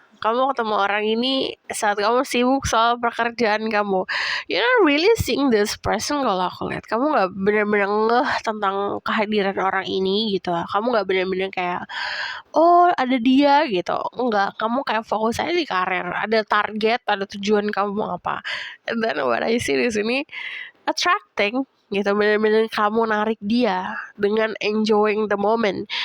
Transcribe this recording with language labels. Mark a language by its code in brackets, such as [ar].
[id] Kamu ketemu orang ini saat kamu sibuk soal pekerjaan kamu. [en] You're not really seeing this person [id] kalau aku lihat. Kamu gak bener-bener ngeh tentang kehadiran orang ini gitu. Kamu gak bener-bener kayak, oh ada dia gitu. Enggak, kamu kayak fokus aja di karir. Ada target, ada tujuan kamu mau apa. [en] And then what I see [id] di sini, [en] attracting [id] gitu, bener-bener kamu narik dia dengan [en] enjoying the moment.